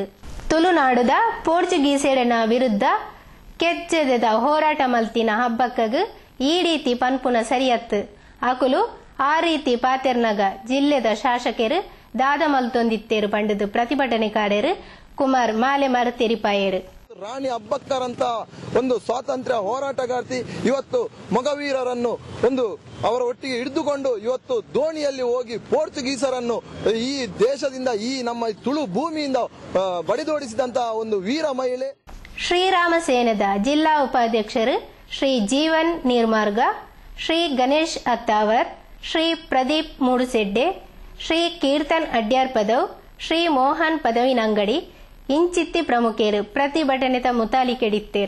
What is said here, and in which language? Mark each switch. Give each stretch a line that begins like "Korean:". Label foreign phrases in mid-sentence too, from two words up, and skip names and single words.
Tulu: ತುಳುನಾಡುದ ಪೋರ್ಚುಗೀಸೆರನ ವಿರುದ್ಧ ಕೆಚ್ಚೆದ ಹೋರಾಟ ಮಲ್ತಿನ ಅಬ್ಬಕ್ಕಗ್ ಈ ರೀತಿ ಪನ್ಪುನ ಸರಿಯತ್ತು ಅಕುಲು ಆ ರೀತಿ ಪಾತೆರ್ನಗ ಜಿಲ್ಲೆದ ಶಾಸಕರು ದಾದ ಮಲ್ತೊಂದಿತ್ತೇರು ಪಂಡದು ಪ್ರತಿಭಟನೆಕಾರರು ಕುಮಾರ್ ಮಾಲೆ ತೆರಿಪಾಯರು.
Kannada: ರಾಣಿ ಅಬ್ಬಕ್ಕರ್ ಅಂತ ಒಂದು ಸ್ವಾತಂತ್ರ್ಯ ಹೋರಾಟಗಾರ್ತಿ ಇವತ್ತು ಮೊಗವೀರರನ್ನು ಅವರ ಒಟ್ಟಿಗೆ ಹಿಡಿದುಕೊಂಡು ಇವತ್ತು ದೋಣಿಯಲ್ಲಿ ಹೋಗಿ ಪೋರ್ಚುಗೀಸರನ್ನು ಈ ದೇಶದಿಂದ ಈ ನಮ್ಮ ತುಳು ಭೂಮಿಯಿಂದ ಬಡಿದೋಡಿಸಿದಂತಹ ಒಂದು ವೀರ ಮಹಿಳೆ.
Tulu: ಶ್ರೀರಾಮ ಸೇನದ ಜಿಲ್ಲಾ ಉಪಾಧ್ಯಕ್ಷರು ಶ್ರೀ ಜೀವನ್ ನಿರ್ಮಾರ್ಗ, ಶ್ರೀ ಗಣೇಶ್ ಅತ್ತಾವರ್, ಶ್ರೀ ಪ್ರದೀಪ್ ಮೂಡುಸೆಡ್ಡೆ, ಶ್ರೀ ಕೀರ್ತನ್ ಅಡ್ಯಾರ್ ಪದವ್, ಶ್ರೀ ಮೋಹನ್ ಪದವಿನಂಗಡಿ ಇಂಚಿತ್ತಿ ಪ್ರಮುಖರು ಪ್ರತಿಭಟನೆತ ಮುತಾಲಿಕೆಡಿತ್ತೇರು.